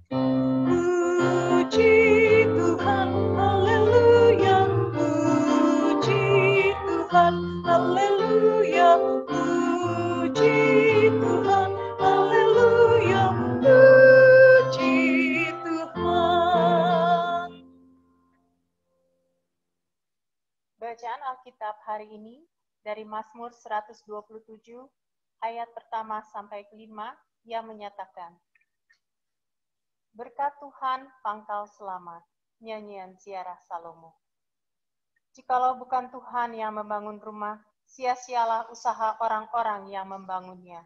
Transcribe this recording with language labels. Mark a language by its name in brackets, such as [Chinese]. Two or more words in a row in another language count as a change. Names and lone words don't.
[Indonesian] Puji Tuhan, haleluya, puji Tuhan, haleluya, puji Tuhan. Haleluya, puji Tuhan. Bacaan Alkitab hari ini dari Mazmur 127 ayat pertama sampai kelima yang menyatakan, Berkat Tuhan, pangkal selamat. Nyanyian Ziarah Salomo. Jikalau bukan Tuhan yang membangun rumah, sia-sialah usaha orang-orang yang membangunnya.